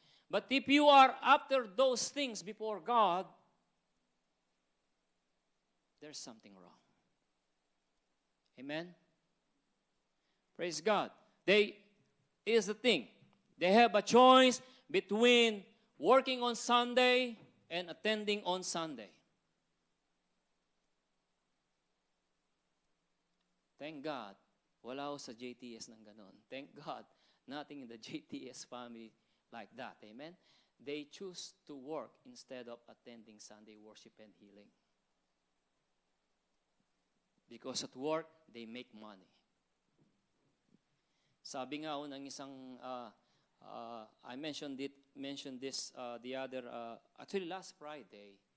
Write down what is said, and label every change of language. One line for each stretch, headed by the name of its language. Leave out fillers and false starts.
English: But if you are after those things before God, there's something wrong. Amen. Praise God. Here's the thing. They have a choice between working on Sunday and attending on Sunday. Thank God,
Filipino: wala ako sa JTS ng ganon.
English: Thank God, nothing in the JTS family like that. Amen? They choose to work instead of attending Sunday worship and healing. Because at work, they make money.
Filipino: Sabi nga ng isang,
English: I mentioned this the other, actually last Friday,